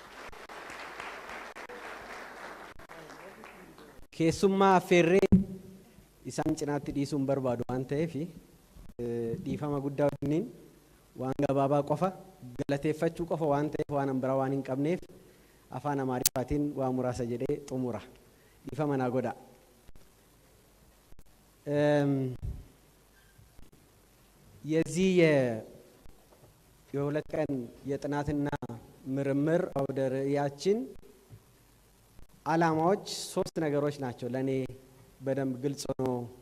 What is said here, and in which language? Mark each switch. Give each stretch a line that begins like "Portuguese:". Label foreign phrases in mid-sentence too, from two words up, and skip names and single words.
Oromo: Keessummaa affeerree isaan cinaatti dhiisuun barbaadu waan ta'eef dhiifama guddaa wajjiniin waan gabaabaa qofa galateeffachuu qofa waan ta'eef waan biraa waan hin qabneef afaan Amaariffaatiin waa muraasa jedhee xumura. Dhiifama naa godha.
Amharic: የዚህ የሁለት ቀን የጥናትና ምርምር አውደ ርዕያችን ዓላማዎች ሶስት ነገሮች ናቸው ለኔ በደንብ ግልጽ ነው